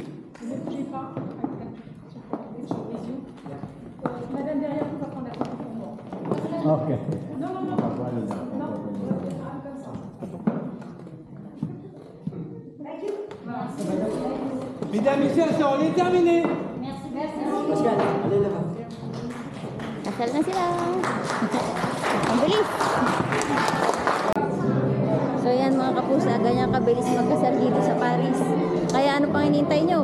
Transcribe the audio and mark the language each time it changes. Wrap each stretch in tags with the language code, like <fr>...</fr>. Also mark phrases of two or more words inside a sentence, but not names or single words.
<fr>Ne bougez pas. Sur les yeux. Madame derrière vous va prendre la photo pour moi. Ok. Non, non, non. Non, comme ça. Mesdames, messieurs, on est terminé.</fr> <tl>Kasal na sila. Ang bilis. So yan mga kapusa, ganyan kabilis magkasal dito sa Paris. Kaya ano pang hinihintay nyo?</tl>